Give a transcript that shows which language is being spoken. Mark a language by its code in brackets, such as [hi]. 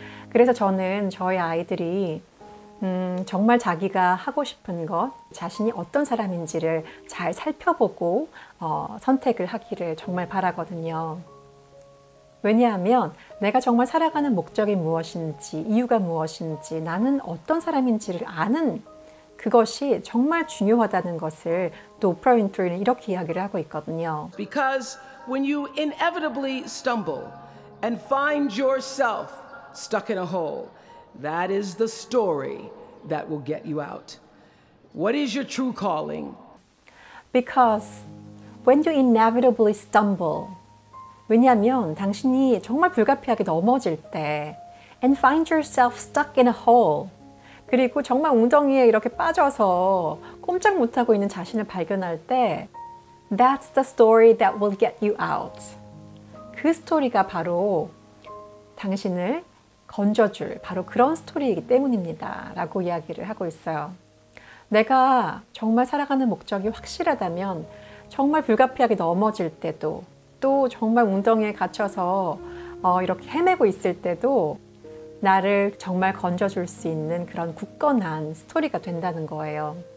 [ko] 그래서 저는 저희 아이들이 정말 자기가 하고 싶은 것, 자신이 어떤 사람인지를 잘 살펴보고 선택을 하기를 정말 바라거든요. 왜냐하면 내가 정말 살아가는 목적이 무엇인지, 이유가 무엇인지, 나는 어떤 사람인지를 아는 그것이 정말 중요하다는 것을 또 오프라 윈프리는 이렇게 이야기를 하고 있거든요. [en] Because when you inevitably stumble and find yourself stuck in a hole, that is the story that will get you out. What is your true calling? Because when you inevitably stumble, [ko] 왜냐하면 당신이 정말 불가피하게 넘어질 때 [en] and find yourself stuck in a hole, [ko] 그리고 정말 웅덩이에 이렇게 빠져서 꼼짝 못하고 있는 자신을 발견할 때 [en] That's the story that will get you out. [ko] 그 스토리가 바로 당신을 건져줄 바로 그런 스토리이기 때문입니다, 라고 이야기를 하고 있어요. 내가 정말 살아가는 목적이 확실하다면 정말 불가피하게 넘어질 때도, 또 정말 웅덩이에 갇혀서 이렇게 헤매고 있을 때도 나를 정말 건져줄 수 있는 그런 굳건한 스토리가 된다는 거예요.